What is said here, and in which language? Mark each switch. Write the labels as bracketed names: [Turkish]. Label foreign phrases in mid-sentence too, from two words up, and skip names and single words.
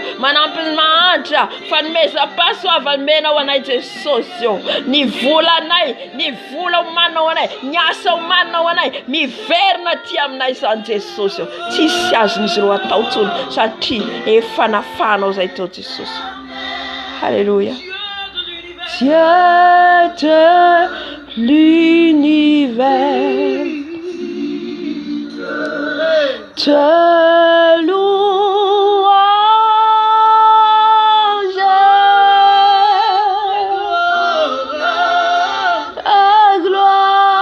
[Malagasy] Manampy ny mahantra. Fanomezam-pahasoavana menao anay Jesosy eo. Ny volanay. Ny vola omanao anay. Ny asa omanao anay. Miverina ty aminay zany Jesosy eo. Tsisy azon'izy ireo atao tsony. Satria efa nafanao zay teo Jesosy. Halleluja. [French] Dieu de l'univers, te louange, ta gloire.